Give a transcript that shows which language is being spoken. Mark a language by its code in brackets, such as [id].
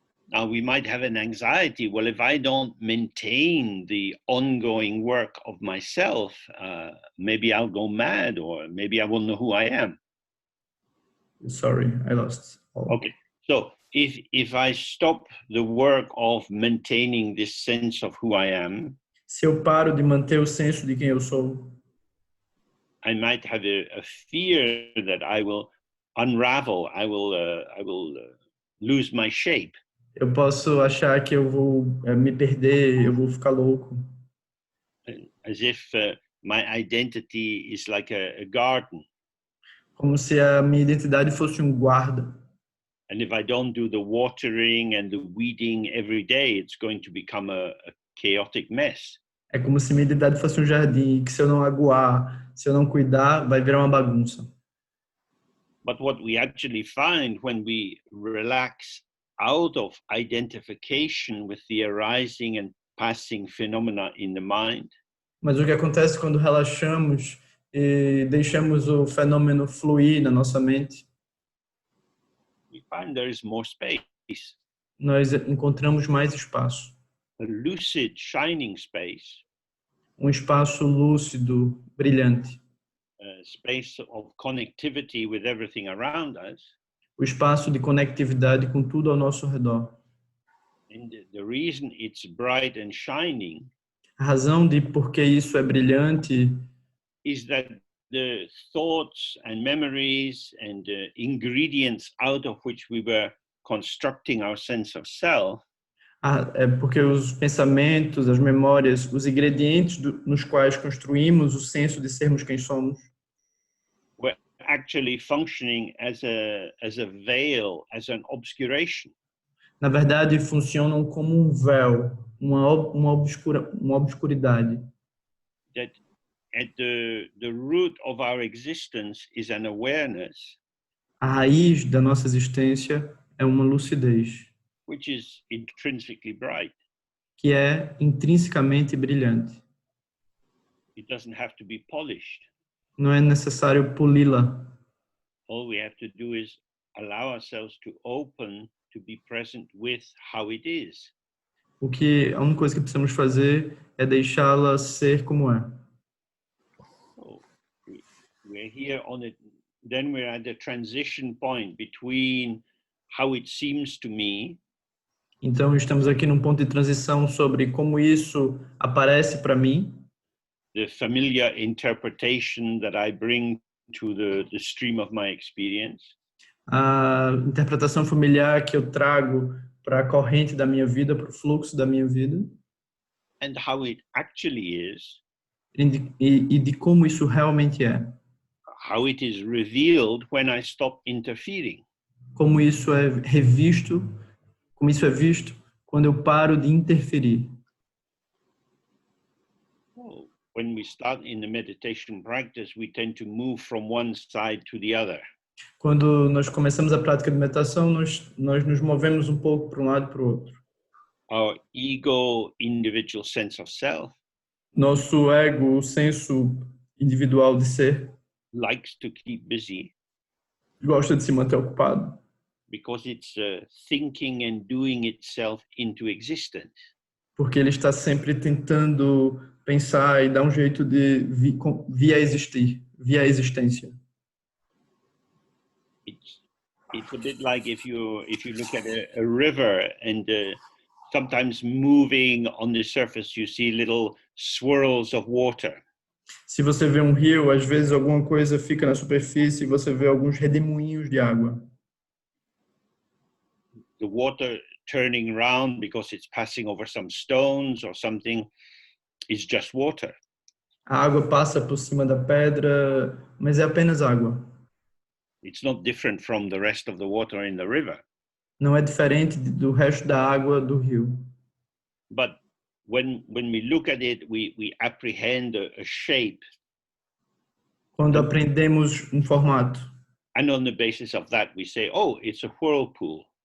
[en] Now we might have an anxiety, well, if I don't maintain the ongoing work of myself, maybe I'll go mad, or maybe I won't know who I am. Sorry, I lost. Okay, so if I stop the work of maintaining this sense of who I am, [pt] se eu paro de manter o senso de quem eu sou, [en] I might have a fear that I will unravel, I will lose my shape. [pt] Eu posso achar que eu vou me perder, eu vou ficar louco. [en] As if my identity is like a garden. [pt] Como se a minha identidade fosse um guarda. [en] And if I don't do the watering and the weeding every day, it's going to become a chaotic mess. [pt] É como se minha identidade fosse um jardim, que se eu não aguar, se eu não cuidar, vai virar uma bagunça. [en] But what we actually find when we relax out of identification with the arising and passing phenomena in the mind. [pt] Mas o que acontece quando relaxamos e deixamos o fenômeno fluir na nossa mente? [en] We find there is more space. [pt] Nós encontramos mais espaço. [en] A lucid, shining space. [pt] Um espaço lúcido, brilhante. [en] A space of connectivity with everything around us. [pt] O espaço de conectividade com tudo ao nosso redor. [en] And the reason it's bright and shining [pt] A razão de por que isso é brilhante [en] is that the thoughts and memories and ingredients out of which we were constructing our sense of self [pt] é porque os pensamentos, as memórias, os ingredientes nos quais construímos o senso de sermos quem somos [en] were actually functioning as a veil, as an obscuration. [pt] Na verdade, funcionam como um véu, uma obscuridade. [en] That at the root of our existence is an awareness. [pt] A raiz da nossa existência é uma lucidez. [en] Which is intrinsically bright. [pt] Que é intrinsecamente brilhante. [en] It doesn't have to be polished. [pt] Não é necessário poli-la. [en] All we have to do is allow ourselves to open to be present with how it is. [pt] A única coisa que precisamos fazer é deixá-la ser como é. [en] So we're here on it. Then we're at the transition point between how it seems to me. [pt] Então, estamos aqui num ponto de transição sobre como isso aparece para mim, [en] the familiar interpretation that I bring to the stream of my experience, [pt] a interpretação familiar que eu trago para a corrente da minha vida, para o fluxo da minha vida, [en] and how it actually is, [pt] e de como isso realmente é. [en] how it is revealed when I stop interfering. [pt] Como isso é revisto, como isso é visto quando eu paro de interferir. [en] Oh, when we start in the meditation practice, we tend to move from one side to the other. [pt] Quando nós começamos a prática de meditação, nós nos movemos um pouco para um lado e para o outro. [en] Our ego, individual sense of self, [pt] Nosso ego, o senso individual de ser, [en] likes to keep busy [pt] gosta de se manter ocupado, [en] because it's thinking and doing itself into existence. [pt] porque ele está sempre tentando pensar e dar um jeito de via existir, via existência. [en] It's a bit like if you look at a river and sometimes moving on the surface, you see little swirls of water. [pt] Se você vê um rio, às vezes alguma coisa fica na superfície e você vê alguns redemoinhos de água. [en] The water turning around because it's passing over some stones or something is just water. [pt] A água passa por cima da pedra, mas é apenas água. [en] It's not different from the rest of the water in the river. [pt] Não é diferente do resto da água do rio. [en] But when we look at it, we apprehend a shape. [pt] Quando aprendemos um formato. [en] And on the basis of that, we say, oh, it's a whirlpool.